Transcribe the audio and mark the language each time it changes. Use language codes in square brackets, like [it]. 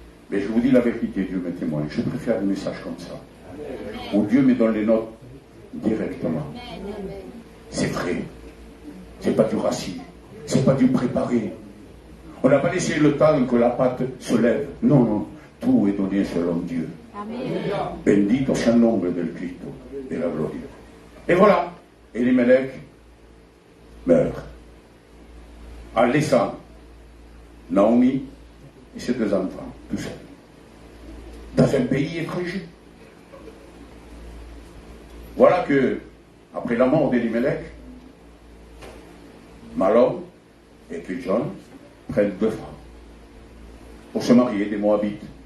[fr] Mais je vous dis la vérité, Dieu me témoigne. Je préfère des messages comme ça, où Dieu me donne les notes directement. C'est vrai. C'est pas du racine. C'est pas du préparé. On n'a pas laissé le temps que la pâte se lève. Non, non. Tout est donné selon Dieu. [es] Bendito sea el nombre del Cristo de la gloria. [fr] Et voilà. Elimelech meurt. En laissant Naomi et ses deux enfants, tout seuls. Dans un pays étranger. Voilà que, après la mort d'Elimelech, Malon et John prennent deux femmes pour se marier, des Moabites.